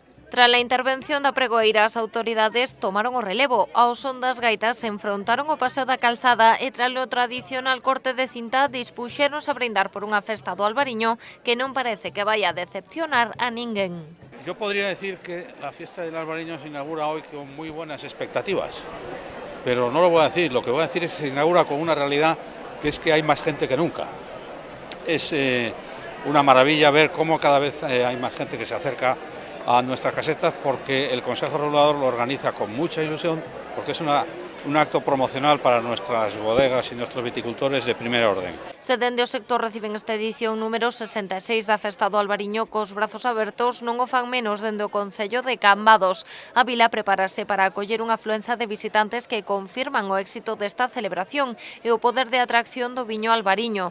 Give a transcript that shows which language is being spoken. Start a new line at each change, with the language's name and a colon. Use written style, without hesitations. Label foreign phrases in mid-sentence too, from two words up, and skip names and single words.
Galician: Tras a intervención da pregoeira, as autoridades tomaron o relevo. Ao son das gaitas se enfrontaron o paseo da Calzada e tras o tradicional corte de cinta dispuxéronse a brindar por unha festa do Albariño que non parece que vai a decepcionar a ninguén.
Spanish: Yo podría decir que la fiesta del Albariño se inaugura hoy con muy buenas expectativas, pero no lo voy a decir, lo que voy a decir es que se inaugura con una realidad que es que hay más gente que nunca. Es una maravilla ver cómo cada vez hay más gente que se acerca a nuestras casetas porque el Consejo Regulador lo organiza con mucha ilusión, porque es un acto promocional para nuestras bodegas y nuestros viticultores de primer orden.
Galician: Se dende o sector reciben esta edición número 66 da Festa do Albariño cos brazos abertos, non o fan menos dende o Concello de Cambados. A vila prepárase para acoller unha afluenza de visitantes que confirman o éxito desta celebración e o poder de atracción do viño albariño.